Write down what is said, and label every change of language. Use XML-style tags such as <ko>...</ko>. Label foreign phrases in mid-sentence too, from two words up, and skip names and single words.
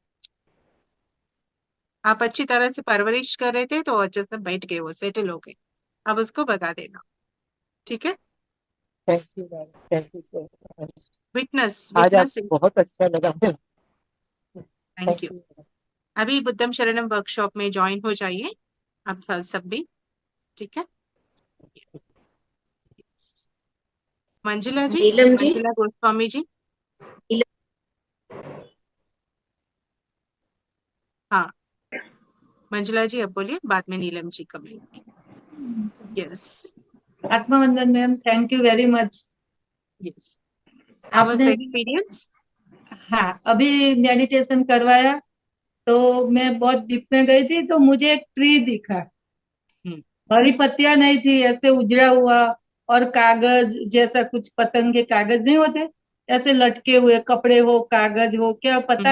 <hi>आप अच्छी तरह से परवरिश कर रहे थे तो अच्छे से बैठ गए, वो सेटल हो गए। अब उसको भगा देना। ठीक है।</hi> <en>thank you madam, thank you so much.</en> <hi>विटनेस आज आप विटनेस। बहुत अच्छा लगा मैम। थैंक थैंक यू। यू। अभी बुद्धम शरणम वर्कशॉप में ज्वाइन हो जाइए आप सब भी। ठीक है। मंजुला जी, नीलम जी। मंजुला गोस्वामी जी। हाँ, मंजुला जी अब बोलिए, बाद में नीलम जी कमेंट। यस। आत्मवंदन मैम,</hi> <en>thank you very much. yes. how was the</en> <hi>आपने एक्सपीरियंस? हाँ अभी मेडिटेशन करवाया तो मैं बहुत डीप में गई थी, तो मुझे एक ट्री दिखा। हम्म। हरी पत्तियां नहीं थी, ऐसे उजड़ा हुआ, और कागज जैसा, कुछ पतंग के कागज नहीं होते ऐसे लटके हुए, कपड़े हो कागज हो क्या पता</hi>